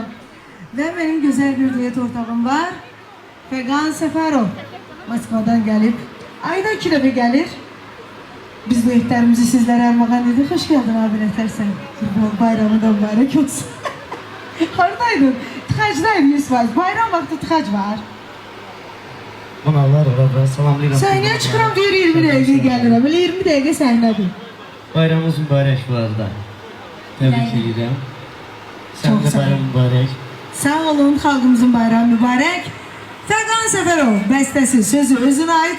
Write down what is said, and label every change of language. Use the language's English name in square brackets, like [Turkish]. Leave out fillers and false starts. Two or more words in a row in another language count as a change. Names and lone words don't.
[Turkish] Ve benim güzel bir düet ortağım var. Fegan Seferov. Moskvadan gelip, ayda ikide bir gelir. Biz düetlerimizi sizlere armağan edip, hoş geldin abi yetersen. Bayramı da mübarek olsun. [Azerbaijani] Haradaydın? Tıxacdayım 100%. Bayram vakti tıxac var. Qonaqlar orada salamlayıram. Səhnəyə çıxıram deyir 20 dəqiqə gəlirəm. Elə 20 dəqiqə səhnədir. Bayramınız mübarək bu arada. Təbrik edirəm. Sən Çox də sağ ol. bayram mübarək. Sağ olun, xalqımızın bayramı mübarək. Fəqan Səfərov bəstəsi, sözü özünə aid.